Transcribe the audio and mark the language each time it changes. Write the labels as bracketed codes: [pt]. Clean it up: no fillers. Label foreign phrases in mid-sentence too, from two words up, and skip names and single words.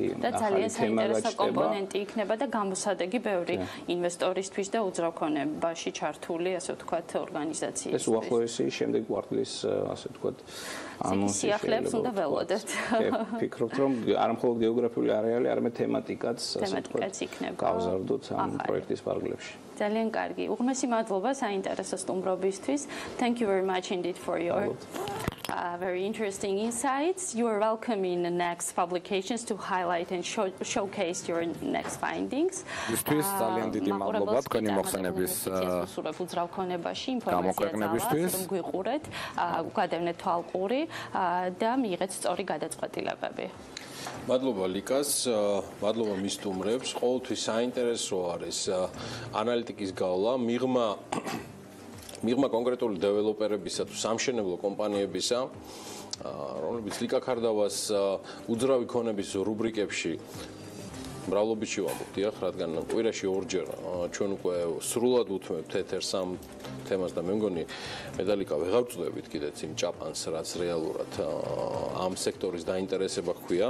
[ka] და ძალიან საინტერესო კომპონენტი იქნება და გამოსადეგი ბევრი ინვესტორისთვის და უძრავ ქონებაში ჩართული, ასე ვთქვათ, ორგანიზაციისთვის. ეს უახლოესი შემდეგ კვარტლის, ასე ვთქვათ, ანონსი სიახლეებს უნდა ველოდეთ. ვფიქრობთ, რომ არა მხოლოდ გეოგრაფიული არეალი, არამედ თემატიკაც, ასე ვთქვათ, გავზარდოთ ამ პროექტის ფარგლებში. ძალიან კარგი. უღმესი მადლობა საინტერესო სტუმრობისთვის. [en] Thank you very much indeed for your very interesting insights. You are welcome in the next publications to highlight and showcase your next findings. [ka] Ისთვის ძალიან დიდი მადლობა თქვენი მოხსენების უძრავ ქონებაში ინფორმაცია ძალას, რომ გვიყურეთ, გადავნეთ თვალყური და მიიღეთ სწორი გადაწყვეტილებები. მადლობა ლიკას, მადლობა მის სტუმრებს. ყოველთვის საინტერესო არის ანალიტიკის გავლა, მიღმა კონკრეტული დეველოპერებისა თუ სამშენებლო კომპანიებისა, რომლებიც ლიკა ქარდავას უძრავი ქონების რუბრიკებში მრავლობითში ვამბობთ, რადგან კვირაში ორჯერ ჩვენ უკვე სრულად უთმევთ ეთერს ამ თემას და მე მგონი მე და ლიკა ვეღარ ვწვდებით კიდეც იმ ჭაპანს, რაც რეალურად ამ სექტორის დაინტერესება ჰქვია.